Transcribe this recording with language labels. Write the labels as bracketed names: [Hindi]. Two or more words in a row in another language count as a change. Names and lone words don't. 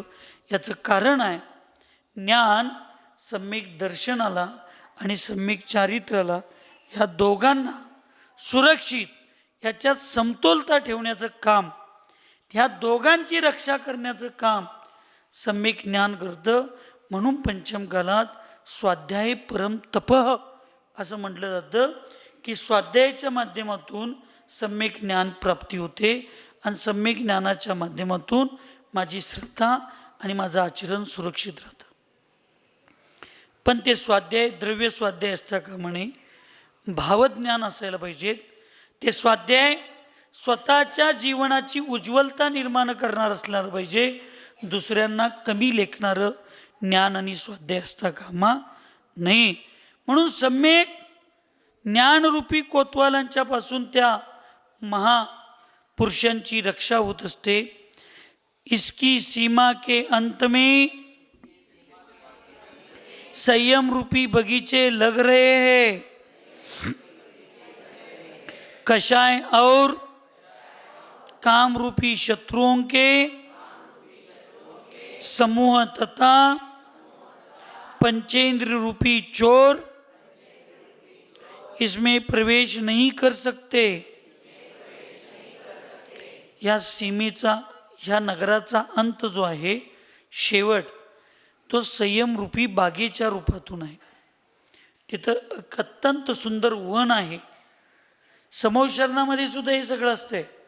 [Marathi] याचं कारण आहे ज्ञान सम्यक दर्शनाला आणि सम्यक चारित्र्याला, ह्या दोघांना सुरक्षित याच्यात समतोलता ठेवण्याचं काम, ह्या दोघांची रक्षा करण्याचं काम सम्यक ज्ञान करतं. म्हणून पंचमकालात [Sanskrit] स्वाध्याय परम तपः [Marathi] असं म्हटलं जातं की स्वाध्यायाच्या माध्यमातून सम्यक ज्ञान प्राप्ती होते आणि सम्यक ज्ञानाच्या माध्यमातून माझी श्रद्धा आणि माझं आचरण सुरक्षित राहतं. पण ते स्वाध्याय द्रव्य स्वाध्याय असता का म्हणे, भावज्ञान असायला पाहिजेत. ते स्वाध्याय स्वतःच्या जीवनाची उज्ज्वलता निर्माण करणार असलं पाहिजे, दुसऱ्यांना कमी लेखणारं ज्ञान आणि स्वाध्याय असता कामा नाही. म्हणून सम्यक ज्ञानरूपी कोतवालांच्या पासून त्या महापुरुषांची रक्षा होत असते. [Hindi] इसकी सीमा के अंत में संयम रूपी बगीचे लग रहे हैं. कषाय और काम रूपी शत्रुओं के समूह तथा पंचेंद्र रूपी चोर इसमें प्रवेश नहीं कर सकते. [Marathi] या सीमेचा, ह्या नगराचा अंत जो आहे, शेवट, तो संयम रूपी बागेच्या रूपातून आहे. तिथं अत्यंत सुंदर वन आहे. समोशरणामध्ये सुद्धा हे सगळं असतंय.